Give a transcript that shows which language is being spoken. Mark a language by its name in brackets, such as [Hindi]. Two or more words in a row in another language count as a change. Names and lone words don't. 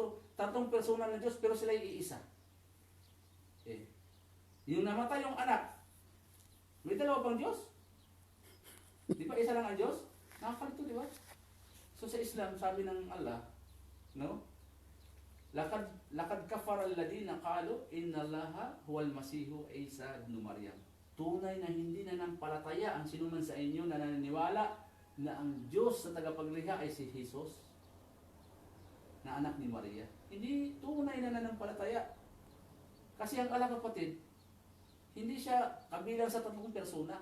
[Filipino] Tatlong persona ng Diyos, pero sila iisa. Eh, yung namatay yung anak, may dalawa pang Diyos? Di ba isa lang ang Diyos? Nakakalito, di ba? So sa Islam, sabi ng Allah, no? [Arabic] لقد كفر الذين قالوا إن الله هو المسيح عيسى ابن مريم. [Filipino] Tunay na hindi na nampalataya ang sinuman sa inyo na naniniwala na ang Diyos sa tagapaglikha ay si Jesus na anak ni Maria. Hindi tunay na nanampalataya. Kasi ang Allah kapatid, hindi siya kabilang sa tatlong persona.